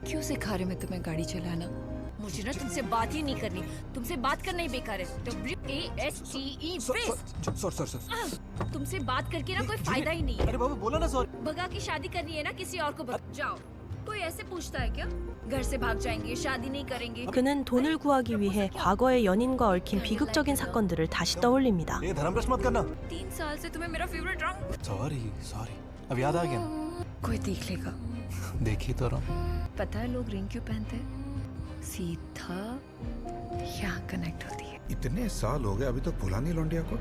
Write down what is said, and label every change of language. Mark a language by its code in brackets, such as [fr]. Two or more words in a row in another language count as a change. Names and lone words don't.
[hi] क्यों सिखा रहे मैं तुम्हें गाड़ी चलाना? मुझे ना तुमसे बात ही नहीं करनी। तुमसे बात करना ही बेकार है। WASTE सॉरी। तुमसे बात करके ना कोई फायदा ही नहीं है। अरे बाबू बोला ना सॉरी। भगा की शादी करनी है ना, किसी और को भग जाओ। कोई ऐसे पूछता है क्या? घर से भाग जाएंगे, शादी नहीं करेंगे। [ko] 그는 돈을 구하기 위해 과거의 연인과 얽힌 비극적인 사건들을 다시 떠올립니다. [hi] ये धर्मभ्रष्ट मत करना। 3 साल से तुम्हें मेरा फेवरेट रंग। सॉरी अब याद आ गया। कोई देख लेगा। देखी तो रहा। पता है लोग रिंग क्यों पहनते हैं? सीधा यहाँ कनेक्ट होती है। इतने साल हो गए अभी तक भुला नहीं लौंडिया को।